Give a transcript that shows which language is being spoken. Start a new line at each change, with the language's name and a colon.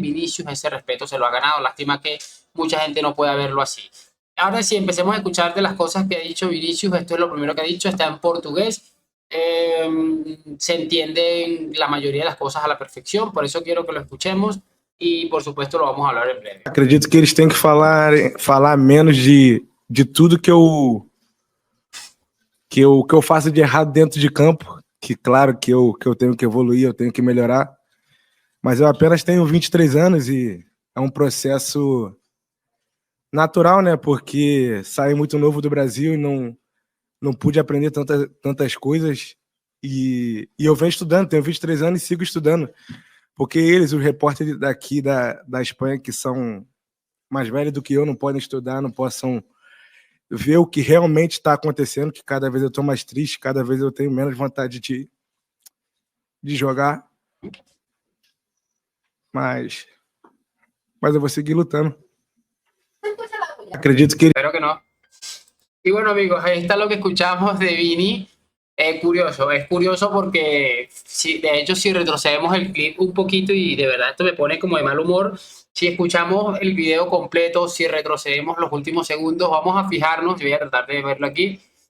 Spanish: Vinicius ese respeto se lo ha ganado. Lástima que mucha gente no pueda verlo así. Ahora sí, empecemos a escuchar de las cosas que ha dicho Vinicius. Esto es lo primero que ha dicho, está en portugués. Se entienden la mayoría de las cosas a la perfección, por eso quiero que lo escuchemos y por supuesto lo vamos a hablar en breve.
Portuguese: Acredito que eles têm que falar menos de tudo que eu faço de errado dentro de campo, que claro que eu tenho que evoluir, eu tenho que melhorar, mas eu apenas tenho 23 anos e é um processo natural, né? Porque saí muito novo do Brasil e não pude aprender tantas coisas e eu venho estudando, tenho 23 anos e sigo estudando, porque eles, os repórteres daqui da Espanha, que são mais velhos do que eu, não podem estudar, não possam ver o que realmente está acontecendo, que cada vez eu estou mais triste, cada vez eu tenho menos vontade de jogar, mas eu vou seguir lutando. Acredito que...
Spanish: Espero que no. Y bueno, amigos, ahí está lo que escuchamos de Vini. Es curioso porque de hecho si retrocedemos el clip un poquito, y de verdad esto me pone como de mal humor, si escuchamos el video completo, si retrocedemos los últimos segundos, vamos a fijarnos, voy a tratar de verlo aquí,